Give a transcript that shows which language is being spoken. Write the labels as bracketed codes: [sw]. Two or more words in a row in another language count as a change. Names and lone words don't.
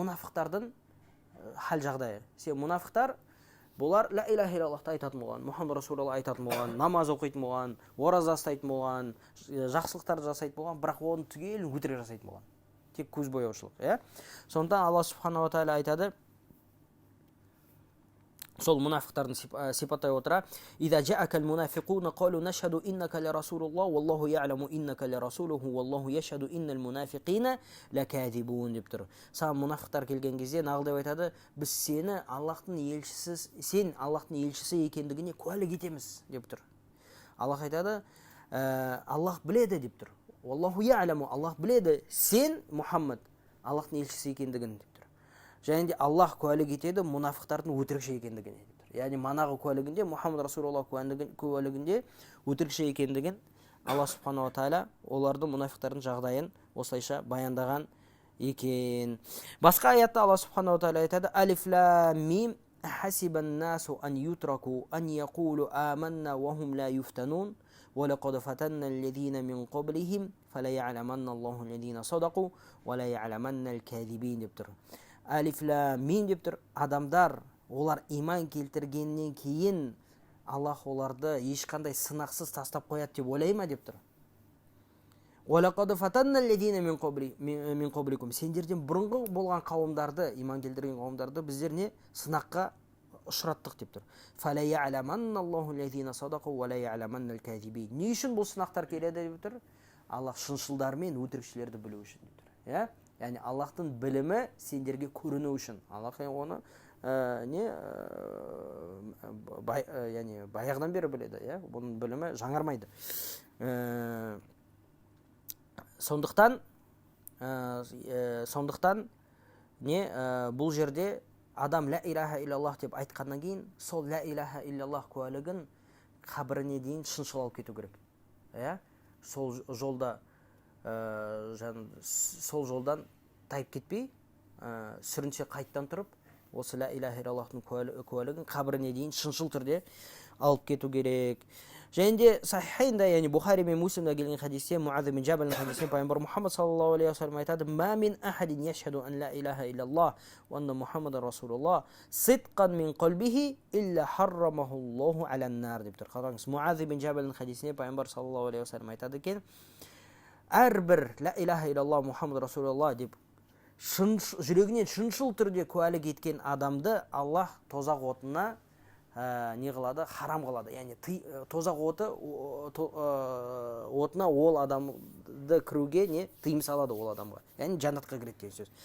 [kk] Мұнафықтардың хал жағдайы. Мұнафықтар бұлар [ar] لا إله إلا الله [kk] айтатын болған, [ar] محمد رسول الله [kk] айтатын болған, намаз оқитын болған, ораза ұстайтын болған, жақсылықтарды жасайтын болған, бірақ оны түгел өтірік жасайтын болған. Тек көз бояушылық, Сондықтан [ar] الله سبحانه وتعالى [kk] айтады, сол мұнафықтардың сипаттай отыра: [ar] «إذا جاءك المنافقون قالوا نشهد إنك لرسول الله والله يعلم إنك لرسوله والله يشهد إن المنافقين لكاذبون» [kk] деп тұр. Саған мұнафықтар келген кезде нағыл деп айтады: біз сені Аллахтың елшісі екендігіне куәлік етеміз деп тұр. Аллах айтады: Аллах біледі деп тұр. [ar] والله يعلم, [kk] Аллах біледі сен Мұхаммад Аллахтың елшісі екендігін деп тұр. Және де Аллах куәлік етеді мұнафықтардың өтірікші екендігіне деп тұр. Яғни манағы куәлігінде, [ar] محمد رسول الله [kk] куәлігінде өтірікші екендігін [ar] الله سبحانه وتعالى [kk] олардың мұнафықтардың жағдайын осылайша баяндаған екен. Басқа аятта [ar] الله سبحانه وتعالى [kk] айтады: [ar] الم أحسب الناس أن يتركوا أن يقولوا آمنا وهم لا يفتنون ولقد فتنا الذين من قبلهم فلا يعلمن الله الذين صدقوا ولا يعلمن الكاذبين [kk] деп тұр. [ar] الم [kk] деп тұр. Адамдар олар иман келтіргеннен кейін Аллах оларды ешқандай сынақсыз тастап қояды деп ойлай ма деп тұр. [ar] ولقد فتنا الذين من قبلكم. [kk] Сендерден бұрынғы болған қауымдарды, иман келтірген қауымдарды біздер не? Сынаққа ұшыраттық деп тұр. [ar] فَلَا يَعْلَمَنَّ اللَّهُ الَّذِينَ صَدَقُوا وَلَا يَعْلَمَنَّ الْكَاذِبِينَ. [kk] Не үшін бұл сынақтар келеді деп тұр? Аллах шыншылдар мен өтірікшілерді білу үшін деп тұр. Яғни Аллахтың білімі сендерге көріну үшін. Аллах оны баяғыдан бері біледі, бұның білімі жаңармайды. Сондықтан бұл жерде адам [ar] لا إله إلا الله [kk] деп айтқаннан кейін сол [ar] لا إله إلا الله [kk] куәлігін қабіріне дейін шыншыл алып кету керек. Сол жолдан тайып кетпей, сүрінше қайттан тұрып, осы [ar] لا إله إلا الله [kk] куәлігін қабіріне дейін шыншыл түрде алып кету керек. Және де сахихайнда, яғни Бухари мен Муслимда келген хадисте, Муаз бин Джабалның хадисте пайғамбар Мұхаммад [ar] صلى الله عليه وسلم [kk] айтады: [ar] "ما من أحد يشهد أن لا إله إلا الله وأن محمدا رسول الله صدقا من قلبه إلا حرمه الله على النار" [kk] деп тұр. Қараңыз, Муаз бин Джабалның хадисіне пайғамбар [ar] صلى الله عليه وسلم [kk] айтады екен: әрбір [ar] لا إله إلا الله محمد رسول الله [kk] деп жүрегінен шыншыл түрде куәлік еткен адамды Аллах тозақ отына не қылады? Харам қылады. Яғни тозақ отына ол адамды кіруге тыйым салады ол адамға. Яғни жаннатқа кіреді деген сөз.